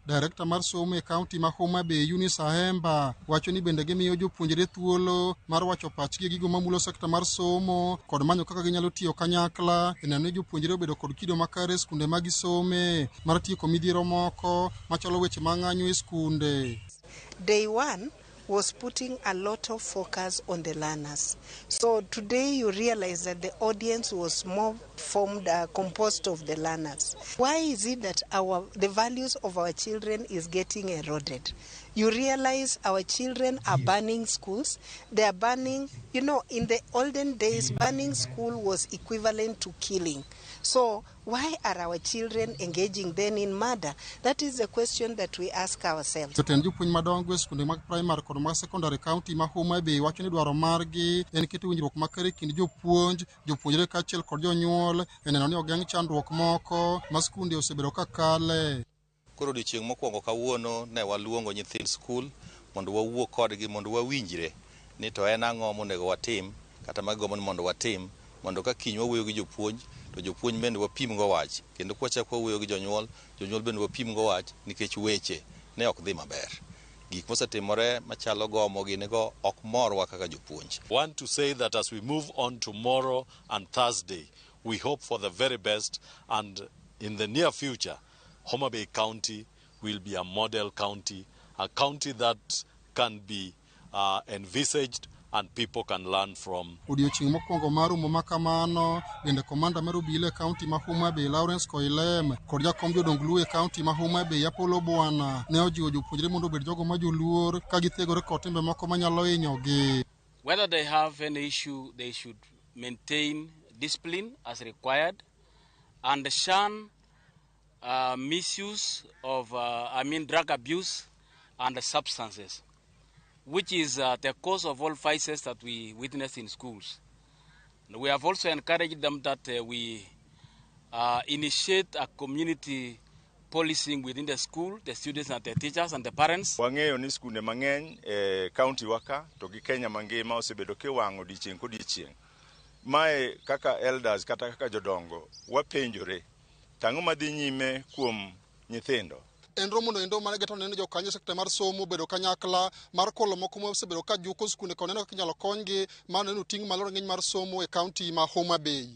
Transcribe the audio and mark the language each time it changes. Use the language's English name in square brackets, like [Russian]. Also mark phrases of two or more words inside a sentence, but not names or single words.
[Luo (Kenya and Tanzania)] Direkta mar somo e kaunti ma Homa Bay Eunice Ahemba wacho ni bende gimiyo jopuonjre thuolo mar wacho pachgi e gigo mamulo sekta mar somo kod manyo kaka ginyalo tiyo kanyakla e neno ni jopuonjre obedo kod kido makare skunde magisome mar tieko midhiero moko machalo weche mang'anyo e skunde. [English] Day one was putting a lot of focus on the learners. So today you realize that the audience was more composed of the learners. Why is it that the values of our children is getting eroded? You realize our children are burning schools. They are burning, in the olden days, burning school was equivalent to killing. So why are our children engaging then in murder? That is the question that we ask ourselves. [Luo (Kenya and Tanzania)] Jotend jopuonj madongo e skunde mag primary kod mag secondary county ma Homa Bay wacho ni dwaro margi en keto winjruok makare kind jopuonjre kaachiel kod jonyuol e neno ni ogeng' chandruok moko ma skunde osebedo ka kale. Koro odiochieng' mokwongo kawuono ne waluongo nyithind skul mondo wawuo kodgi mondo wawinjre ni to en ang'o monego watim kata magombo mondo watim mondo ka kiny wawuoyo gi jopuonj to jopuonj bende wapim go wach kendo kwachako wawuoyo gi jonyuol bende wapim go wach nikech weche ne ok dhi maber. Gik mosetimore machalo gomo ginego ok morwa kaka jopuonj. [English] Want to say that as we move on tomorrow and Thursday, we hope for the very best, and in the near future Homa Bay County will be a model county, a county that can be envisaged and people can learn from. [Luo (Kenya and Tanzania)] Odiochieng' mokwongo mar romo makamano bende komanda mar obila e kaunti ma Homa Bay Lawrence Koilem kod jakom jodong luo e kaunti ma Homa Bay Apollo Bwana ne ojiwo jopuonjre mondo obed jogo ma joluor ka githegore kod timbe moko manyalo hinyogi. [English] Whether they have any issue, they should maintain discipline as required and shun misuse of drug abuse and substances, which is the cause of all vices that we witness in schools. And we have also encouraged them that we initiate a community policing within the school, the students and the teachers and the parents. [Luo (Kenya and Tanzania)] Wang'eyo ni skunde mang'eny e county waka to gi Kenya mangima osebedo kiwang'o odiochieng' kodiochieng'. Mae kaka elders kata kaka jodongo wapenjore tang'o madhi nyime kuom nyithindo. En romo no endo mane geto neno jokanyo sekta mar somo bedo kanyakla mar kolo moko mosebedo ka juko skunde kod neno kaka inyalo konygi mar neno ting' malo ng'eny mar somo e kaunti ma Homa Bay.